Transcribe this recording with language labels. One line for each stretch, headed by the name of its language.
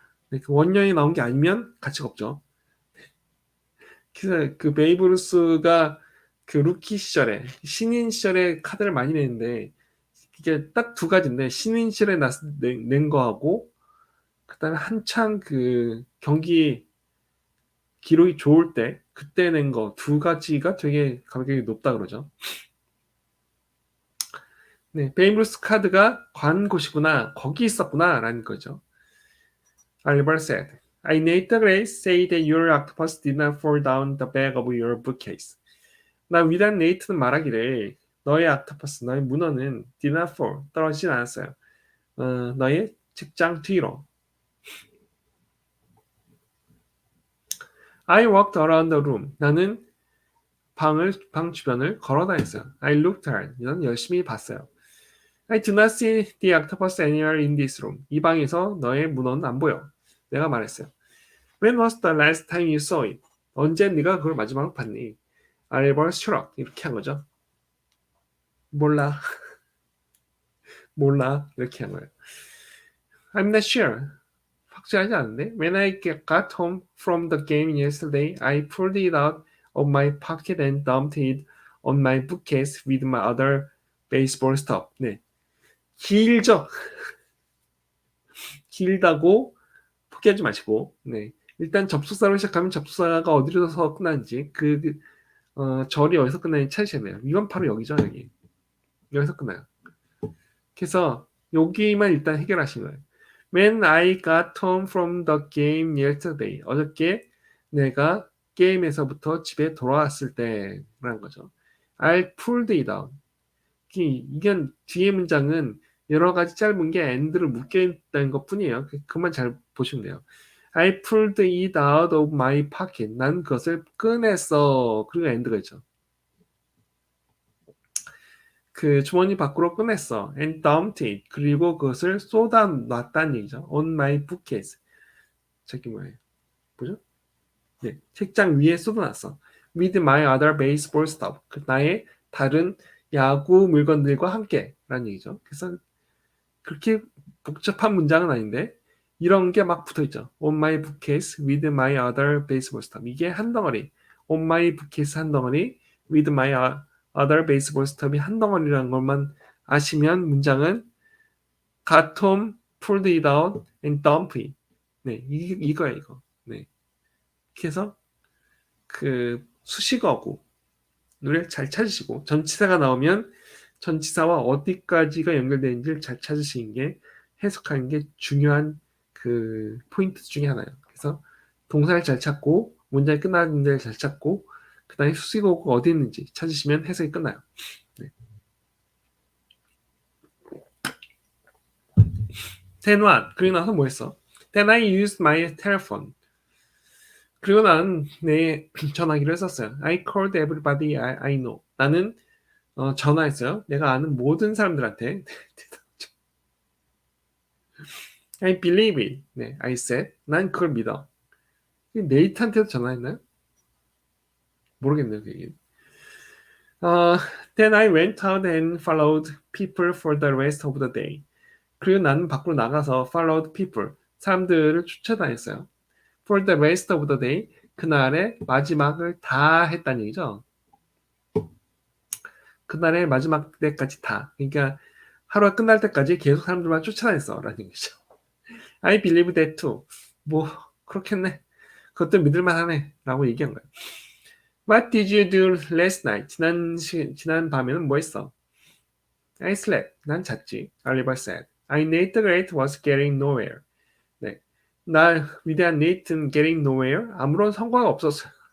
Korean: 네, 그 원녀에 나온 게 아니면 가치가 없죠. 그래서 그 베이브 루스가 그 루키 시절에 신인 시절에 카드를 많이 내는데 이게 딱 두 가지인데 신인 시절에 낸 거하고 그다음에 한창 그 경기 기록이 좋을 때 그때 낸 거 두 가지가 되게 가격이 높다 그러죠. 네, 베이브루스 카드가 관 곳이구나, 거기 있었구나라는 거죠.
English: Oliver said, I Nate the Great say that your octopus did not fall down the back of your bookcase.
Korean: 나 위대한 네이트는 말하기를 너의 octopus, 너의 문어는
English: did not fall,
Korean: 떨어지진 않았어요. 너의 책장 뒤로.
English: I walked around the room.
Korean: 나는 방 주변을 걸어 다녔어요.
English: I looked hard.
Korean: 난 열심히 봤어요.
English: I do not see the octopus anywhere in this room.
Korean: 이 방에서 너의 문어는 안 보여. 내가 말했어요.
English: When was the last time you saw it?
Korean: 언제 네가 그걸 마지막으로 봤니? Oliver shrugged. 이렇게 한 거죠. 몰라. 몰라. 이렇게 한 거예요.
English: I'm not sure.
Korean: 확실하지 않은데.
English: When I got home from the game yesterday, I pulled it out of my pocket and dumped it on my bookcase with my other baseball stuff.
Korean: 네. 길죠? 길다고 포기하지 마시고, 네. 일단 접속사로 시작하면 접속사가 어디로서 끝나는지, 절이 어디서 끝나는지 찾으셔야 돼요. 이건 바로 여기죠, 여기. 여기서 끝나요. 그래서 여기만 일단 해결하신 거예요.
English: When I got home from the game yesterday.
Korean: 어저께 내가 게임에서부터 집에 돌아왔을 때라는 거죠.
English: I pulled it out.
Korean: 이건 뒤에 문장은 여러 가지 짧은 게 and를 묶여있다는 것 뿐이에요. 그만 잘 보시면 돼요.
English: I pulled it out of my pocket.
Korean: 난 그것을 꺼냈어. 그리고 and가 있죠. 그 주머니 밖으로 꺼냈어.
English: And dumped it.
Korean: 그리고 그것을 쏟아놨다는 얘기죠.
English: On my bookcase.
Korean: 저기 뭐예요? 뭐죠? 네, 책장 위에 쏟아놨어.
English: with my other baseball stuff.
Korean: 나의 다른 야구 물건들과 함께 라는 얘기죠. 그래서 그렇게 복잡한 문장은 아닌데 이런 게 막 붙어있죠.
English: On my bookcase with my other baseball stuff.
Korean: 이게 한 덩어리.
English: On my bookcase
Korean: 한 덩어리
English: with my other baseball stuff이
Korean: 한 덩어리라는 것만 아시면 문장은
English: got home, pulled it out, and dumped it.
Korean: 네, 이거야 이거. 네. 그래서 그 수식어구를 잘 찾으시고 전치사가 나오면 전치사와 어디까지가 연결되는지를 잘 찾으시는 게 해석하는 게 중요한 그 포인트 중에 하나예요. 그래서 동사를 잘 찾고 문장이 끝나는 데를 잘 찾고 그 다음에 수식어구가 어디 있는지 찾으시면 해석이 끝나요. 네.
English: Then what?
Korean: 그리고 나서 뭐 했어?
English: Then I used my telephone.
Korean: 그리고 나는 내 전화기를 썼어요.
English: I called everybody I know.
Korean: 나는 전화했어요. 내가 아는 모든 사람들한테.
English: I believe it.
Korean: 네,
English: I said.
Korean: 난 그걸 믿어. 네이트한테도 전화했나요? 모르겠네요, 그게.
English: Then I went out and followed people for the rest of the day.
Korean: 그리고 나는 밖으로 나가서
English: followed people,
Korean: 사람들을 쫓아다녔어요.
English: For the rest of the day,
Korean: 그날의 마지막을 다 했다는 얘기죠. 그날의 마지막 때까지 다. 그러니까 하루가 끝날 때까지 계속 사람들만 쫓아다녔어 라는 얘기죠.
English: I believe that too.
Korean: 뭐 그렇겠네. 그것도 믿을만 하네 라고 얘기한 거예요.
English: What did you do last night?
Korean: 지난 밤에는 뭐 했어?
English: I slept.
Korean: 난 잤지.
English: Oliver said. I Nate the Great was getting nowhere.
Korean: 네. 나 위대한 네이트는
English: getting nowhere.
Korean: 아무런 성과가 없었어요.